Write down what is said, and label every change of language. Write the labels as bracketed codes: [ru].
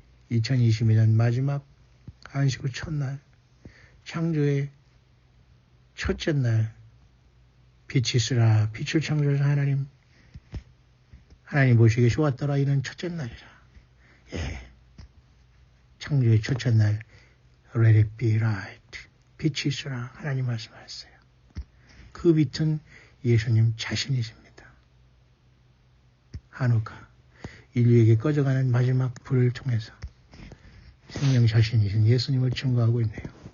[ko] 2022년 마지막 안식구 첫날 창조의 첫째 날 빛이 있으라 빛을 창조하신 하나님 보시기에 좋았더라 이는 첫째 날이라. 예. 창조의 첫째 날 [en] Let it be light. [ko] 빛이 있으라 하나님 말씀하셨어요. 그 빛은 예수님 자신이십니다. 한우카 인류에게 꺼져가는 마지막 불을 통해서 생명 자신이신 예수님을 증거하고 있네요.